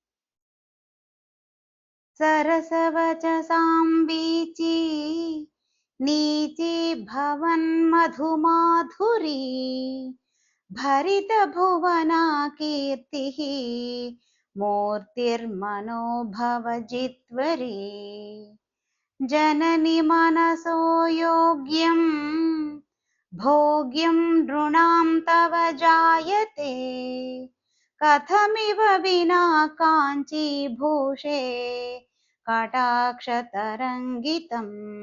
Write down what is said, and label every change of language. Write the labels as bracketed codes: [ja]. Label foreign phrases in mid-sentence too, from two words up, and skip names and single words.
[sa] సరసవచసాం వీచి నీచి భవన్ మధుమాధురీ భరిత భువనా కీర్తిః మూర్తిర్మనోభవ జిత్వరీ जननी मनसो योग्यं भोग्यं नृणां तव जायते कथमिव विना काञ्चीभूषे कटाक्षतरङ्गितम्